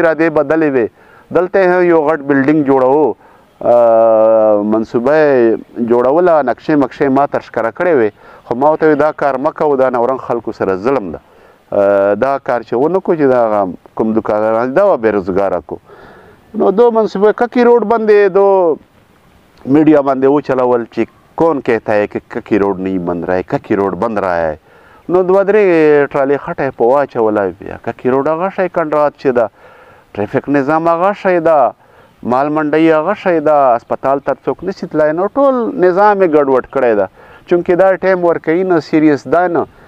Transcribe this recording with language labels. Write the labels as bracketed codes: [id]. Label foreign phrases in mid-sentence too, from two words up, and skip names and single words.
[ps] ارادې بدلې وې دلته یې یو غټ بلډینګ جوړوو منصوبه جوړوله نقشې مقشې ما ته ښکاره کړې وې خو ما ورته دا کار مه کوو دا نورنګ خلکو سره ظلم ده دا کار چې ونه کړو چې دا کوم دوکانداران دا بېروزګاره کړو نو دو منصوبه ککی روډ باندې دو میډیا باندې وچلول چې [ur] کون کہتا ہے کہ ککی روډ نہیں بن رہا ہے ککی روډ بن رہا ہے [ps] نو دوه درې ټرالې خټه یې په واچوله بیا ککی روډ هغه شی کنډرات چې ده ټریفک نظام هغه شی ده مال منډۍ هغه شی ده هسپتال ته څوک نشي تللی نو ټول نظام یې ګډوډ کړی ده چونکې دا ټایم ورکوي نه سیریس ده نه